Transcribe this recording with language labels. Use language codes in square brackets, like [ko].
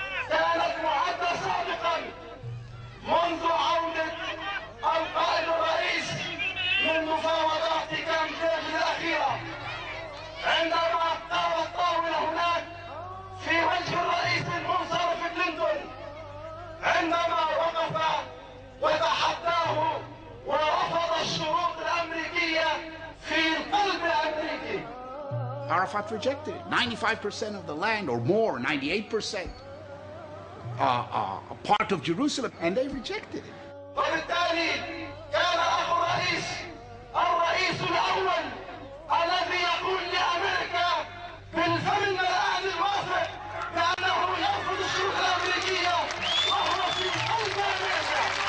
[ar] كانت معدة سابقا منذ عودة القائد الرئيس من مفاوضات كامب ديفيد الأخيرة، عندما قام الطاولة هناك في وجه الرئيس المنصرف كلينتون، عندما وقف وتحداه ورفض الشروط الأمريكية في القلب الأمريكي. [en] Arafat rejected it. 95% of the land, or more, 98%, a part of Jerusalem, and they rejected it. [ar] وبالتالي كان أخو الرئيس الأول الذي يقول لأمريكا بالفم الملآن الوافق بأنه يرفض الشروط الأمريكية وهو في قلب أمريكا.